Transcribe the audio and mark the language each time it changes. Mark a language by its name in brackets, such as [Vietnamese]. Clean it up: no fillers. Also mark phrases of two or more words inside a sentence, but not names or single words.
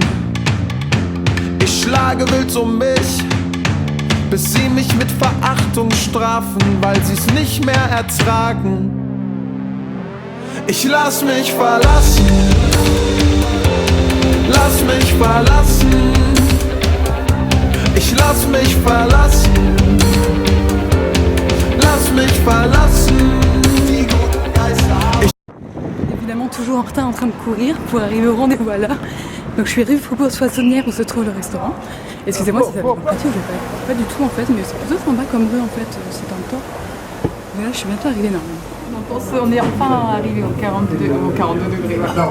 [German] Ich schlage wild um mich, bis sie mich mit Verachtung strafen, weil sie's nicht mehr ertragen. Ich lass mich verlassen, lass mich verlassen. Ich lass mich verlassen, lass mich verlassen. [French] Évidemment toujours en retard en train de courir pour arriver au rendez-vous à l'heure. Donc je suis rue Faubourg-Poissonnière où se trouve le restaurant. Excusez-moi si ça fait partie, je pas du tout en fait, mais c'est plutôt sympa comme rue en fait, c'est un temps. Mais là je suis bientôt arrivée normalement. Donc on est enfin arrivé au 42 degrés voilà.